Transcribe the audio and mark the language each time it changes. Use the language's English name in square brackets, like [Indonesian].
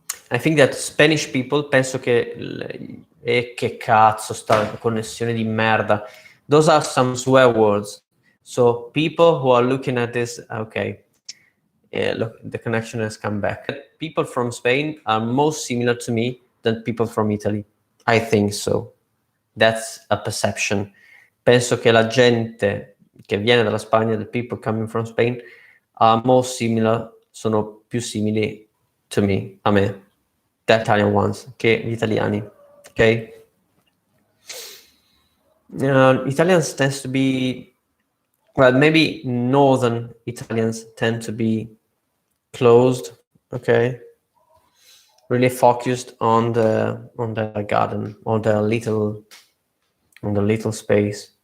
[English] I think that Spanish people, [Italian] penso che che cazzo sta connessione di merda. [English] Those are some swear words. So people who are looking at this, okay, look, the connection has come back. People from Spain are most similar to me than people from Italy. I think so. That's a perception. [Italian] Penso che la gente che viene dalla Spagna, [English] the people coming from Spain, are more similar, [Italian] sono più simili [English] to me, [Italian] a me, [English] the Italian ones, [Italian] che gli italiani, ok? [English] Italians tends to be, well, maybe northern Italians tend to be closed, okay? Really focused on the garden, on the little space.